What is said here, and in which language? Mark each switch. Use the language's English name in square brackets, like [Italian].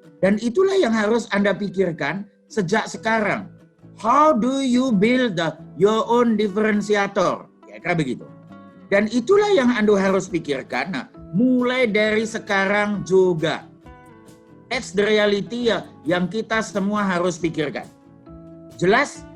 [Indonesian] Dan itulah yang harus Anda pikirkan sejak sekarang. [English] How do you build your own differentiator? [Indonesian] Kira-kira begitu. Dan itulah yang Anda harus pikirkan mulai dari sekarang juga. [English] That's the reality [Indonesian] yang kita semua harus pikirkan. Jelas?